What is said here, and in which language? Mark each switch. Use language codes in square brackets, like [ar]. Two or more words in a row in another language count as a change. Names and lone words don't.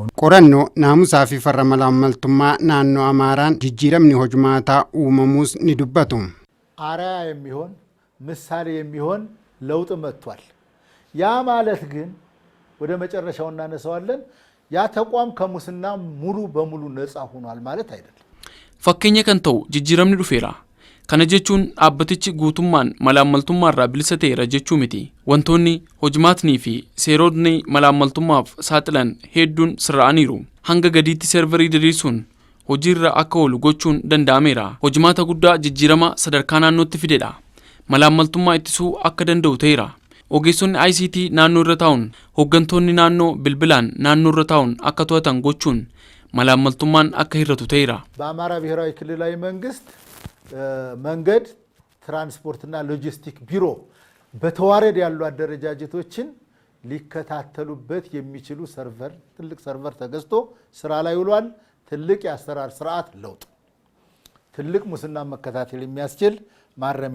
[om] Qorannoo naamusaafi farra malaamaltummaa naannoo Amaaraan jijjiiramni hojimaata umamuus ni dubbatu [am] አርአያ የሚሆን ምሳሌ የሚሆን ለውጥ መጥቷል። ያ ማለት ግን ወደ መጨረሻው እናነሳዋለን ያ ተቋም ከሙስና ሙሉ በሙሉ ነፃ ሆኗል ማለት አይደለም። [om] fakkeenya kan ta'u jijjiiramni dhufeera kana jechuun dhaabbatichi guutummaan malaammaltummaarraa bilisa ta'eera jechuu miti. Wantoonni hojimaatnii fi seerotni malaammaltummaaf saaxilan hedduun sirra'aniiru. Hanga gadiitti serverii diriirsuun hojiirra akka oolu gochuun danda'ameera. Hojimaata guddaa jijjiirama sadarkaa naannootti fidedha. Malaammaltummaa ittisuu akka danda'u ta'eera. Ogeessonni ICT naannoo irra taa'uun hooggantoonni naannoo bilbilaan naannoo irra taa'uun akka to'atan gochuun malaammaltummaan akka hir'atu ta'eera. [am] በአማራ ብሔራዊ ክልላዊ መንግስት መንገድ ትራንስፖርትና ሎጂስቲክ ቢሮ በተዋረድ ያሉ አደረጃጀቶችን ሊከታተሉበት የሚችሉ ሰርቨር ትልቅ ሰርቨር ተገዝቶ ስራ ላይ ውሏል። ትልቅ የአሰራር ስርዓት ለውጥ ትልቅ ሙስና መከታተል የሚያስችል ማረም